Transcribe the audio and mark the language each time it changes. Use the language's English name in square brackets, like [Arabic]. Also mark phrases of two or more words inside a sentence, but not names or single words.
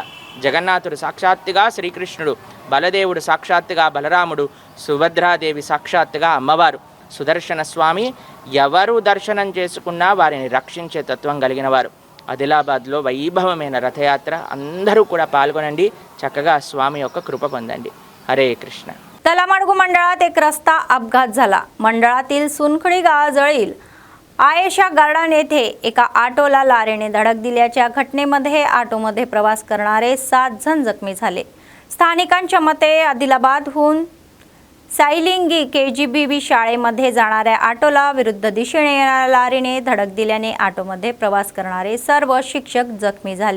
[Telugu] జగన్నాథుడు సాక్షాత్తుగా శ్రీకృష్ణుడు, బలదేవుడు సాక్షాత్తుగా బలరాముడు, సుభద్రాదేవి సాక్షాత్తుగా అమ్మవారు. సుదర్శన స్వామి ఎవరు దర్శనం చేసుకున్నా వారిని రక్షించే తత్వం కలిగిన వారు. ఆదిలాబాద్లో వైభవమైన రథయాత్ర, అందరూ కూడా పాల్గొనండి, చక్కగా స్వామి యొక్క కృప పొందండి. హరే కృష్ణ. [Marathi] तलामाडगू मंडळात एक रस्ता अपघात झाला. मंडळातील सुनखडी गावाजवळील आयेशा गार्डन येथे एका ऑटोला लारेने धडक दिल्याच्या घटनेमध्ये ऑटोमध्ये प्रवास करणारे 7 जण जखमी झाले. स्थानिकांच्या मते आदिलाबादहून सायलिंगी KGBB शाळेमध्ये जाणाऱ्या ऑटोला विरुद्ध दिशेने येणाऱ्या लारीने धडक दिल्याने ऑटोमध्ये प्रवास करणारे सर्व शिक्षक जखमी झाले.